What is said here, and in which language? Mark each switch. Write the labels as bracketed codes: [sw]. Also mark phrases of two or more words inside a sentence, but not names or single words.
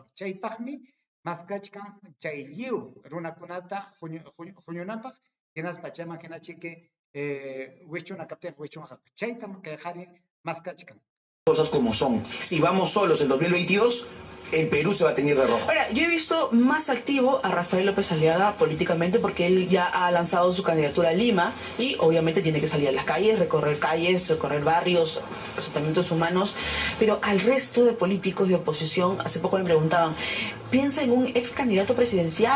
[qu] Chaypaqmi maskachkan chay lliw runakunata huñunapaq hinaspa chayman hinachiki wischuna kaptiqa wischunqa. Chaytam kay qhari maskachkan. [es] cosas como son. Si vamos solos en 2022, el Perú se va a teñir de rojo. Ahora, yo he visto más activo a Rafael López Aliaga políticamente porque él ya ha lanzado su candidatura a Lima y obviamente tiene que salir a las calles, recorrer barrios, asentamientos humanos, pero al resto de políticos de oposición, hace poco me preguntaban, piensa en un ex candidato presidencial.